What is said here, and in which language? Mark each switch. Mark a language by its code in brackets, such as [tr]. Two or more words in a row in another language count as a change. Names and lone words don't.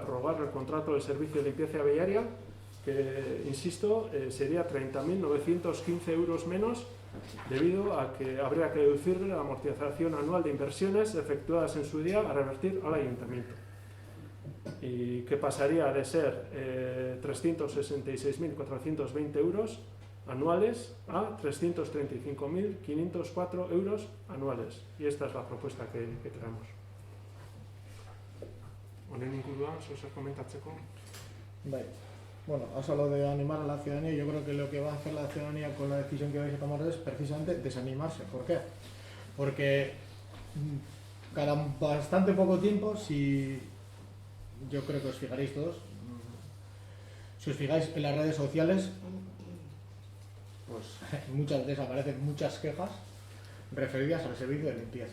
[es] prorrogar el contrato del servicio de limpieza viaria, que, insisto, sería 30.915 euros menos, debido a que habría que deducirle la amortización anual de inversiones efectuadas en su día a revertir al ayuntamiento, y que pasaría de ser 366.420 euros anuales a 335.504 euros anuales. Y esta es la propuesta que traemos. [eu] Honen inguruan, zer komentatzeko? [es] Vale. Bueno, has hablado de animar a la ciudadanía. Yo creo que lo que va a hacer la ciudadanía con la decisión que vais a tomar es precisamente desanimarse. ¿Por qué? Porque cada bastante poco tiempo, si yo creo que os fijaréis todos, si os fijáis en las redes sociales, pues muchas veces aparecen muchas quejas referidas al servicio de limpieza.